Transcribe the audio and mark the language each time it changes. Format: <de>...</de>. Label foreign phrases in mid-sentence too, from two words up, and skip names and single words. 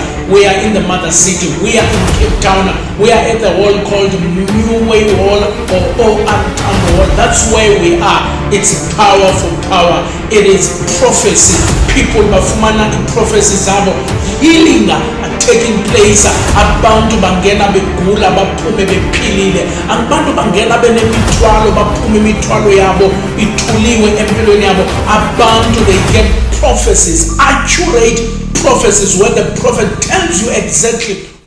<en>We are in the mother city. We are in Cape Town. We are at the hall called New Way Hall or OR Town Hall. That's where we are. It's power for power. It is prophecy.</en> <xh>People bafumana prophecy zabo.</xh> <en>Healing taking place.</en> <xh>Abantu bangena begula baphume bephilile. Abantu bangena benemithwalo baphume imithwalo yabo ithuliwe empilweni yabo.</xh> <en>Abantu they get prophecies, accurate prophecies where the prophet tells you exactly</en>